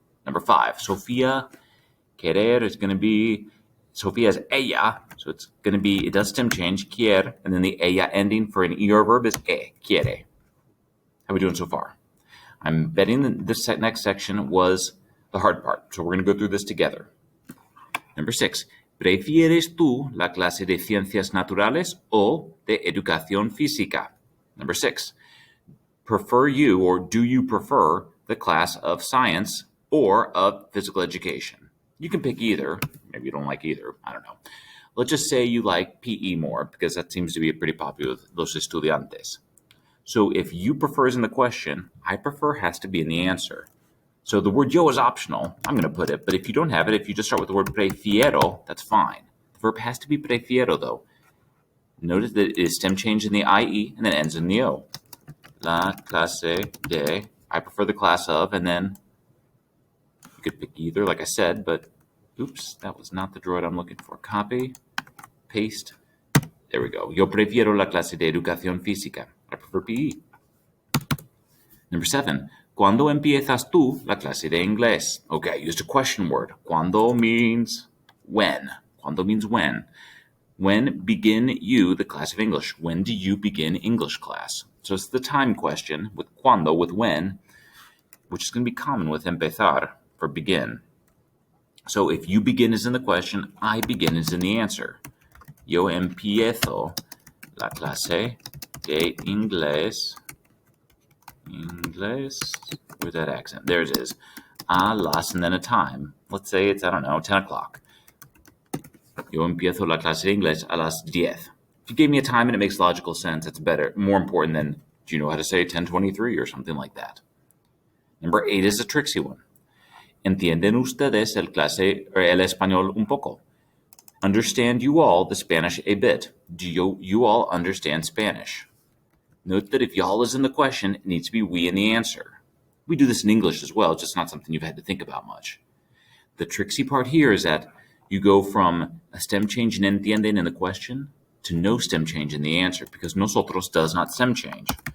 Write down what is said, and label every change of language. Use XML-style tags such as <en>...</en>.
<en>Number 5, Sofia, querer is going to be, Sofia is ella, so it's going to be, it does stem change, quiere, and then the ella ending for an ER verb is quiere. How are we doing so far? I'm betting that this next section was the hard part, so we're going to go through this together. Number 6,</en> <es>¿prefieres tú la clase de ciencias naturales o de educación física?</es> <en>Number 6, prefer you or do you prefer the class of science or of physical education? You can pick either. Maybe you don't like either. I don't know. Let's just say you like PE more because that seems to be pretty popular with</en> <es>los estudiantes.</es> <en>So if you prefer is in the question, I prefer has to be in the answer. So the word yo is optional. I'm going to put it. But if you don't have it, if you just start with the word prefiero, that's fine. The verb has to be prefiero, though. Notice that it is stem change in the IE and then ends in the O.</en> <es>La clase de,</es> <en>I prefer the class of, and then you could pick either, like I said, but oops, that was not the droid I'm looking for. Copy, paste. There we go.</en> <es>Yo prefiero la clase de educación física.</es> <en>I prefer PE. Number 7.</en> <es>¿Cuándo empiezas tú la clase de inglés?</es> <en>Okay, I used a question word. ¿Cuándo means when. ¿Cuándo means when. When begin you the class of English? When do you begin English class? So it's the time question with cuando, with when, which is going to be common with empezar for begin. So if you begin is in the question, I begin is in the answer.</en> <es>Yo empiezo la clase de inglés.</es> <en>Inglés with that accent. There it is.</en> <es>A las</es> <en>and then a time. Let's say it's, I don't know, 10 o'clock.</en> <es>Yo empiezo la clase de inglés a las 10.</es> <en>If you gave me a time and it makes logical sense, it's better, more important than, do you know how to say 10:23 or something like that? Number 8 is a tricksy one.</en> <es>¿Entienden ustedes el español un poco?</es> <en>Understand you all the Spanish a bit? Do you all understand Spanish? Note that if y'all is in the question, it needs to be we in the answer. We do this in English as well, just not something you've had to think about much. The tricksy part here is that you go from a stem change in entienden in the question to no stem change in the answer, because nosotros does not stem change.</en>